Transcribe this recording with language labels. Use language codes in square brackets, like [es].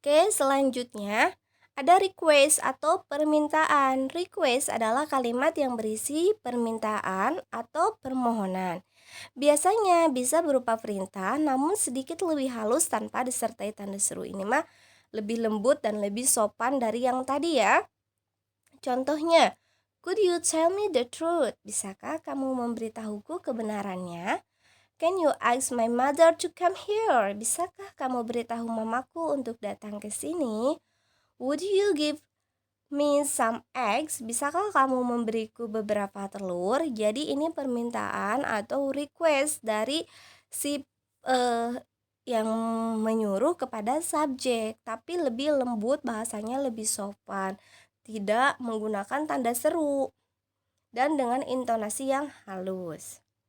[id] Selanjutnya ada request atau permintaan. Request adalah kalimat yang berisi permintaan atau permohonan. Biasanya bisa berupa perintah namun sedikit lebih halus tanpa disertai tanda seru. Ini mah lebih lembut dan lebih sopan dari yang tadi ya. Contohnya, [en] could you tell me the truth? [id] Bisakah kamu memberitahuku kebenarannya? [en] Can you ask my mother to come here? [id] Bisakah kamu beritahu mamaku untuk datang ke sini? [en] Would you give me some eggs? [id] Bisakah kamu memberiku beberapa telur? Jadi ini permintaan atau request dari si yang menyuruh kepada subjek, tapi lebih lembut, bahasanya lebih sopan, tidak menggunakan tanda seru dan dengan intonasi yang halus.